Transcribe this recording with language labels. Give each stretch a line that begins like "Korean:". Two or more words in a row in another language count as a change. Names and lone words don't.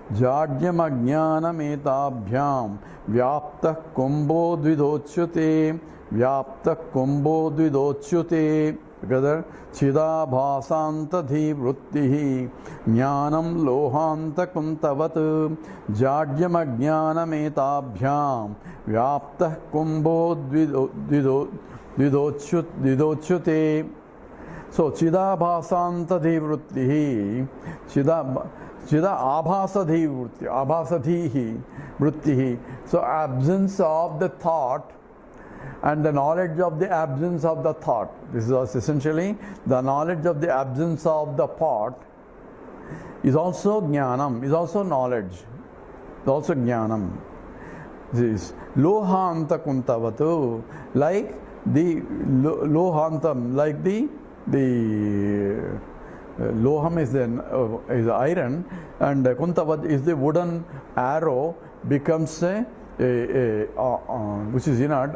Sanskrit: vyaptah kumbho dvidochyute together chidabhasanta dhivrittihi jnanam lohanta kuntavat jajyam ajnanametabhyam vyaptah kumbho dvidochyute. So chidabhasanta dhivrittihi chida abhasadhi vrittihi.
English: So absence of the thought and the knowledge of the absence of the thought. This is essentially the knowledge of the absence of the thought is also jnanam, is also knowledge, is also jnanam. This is
Sanskrit: lohanta kuntavatu,
English: like the lohantam, like the loham is the iron, and kuntavat is the wooden arrow becomes which is inert.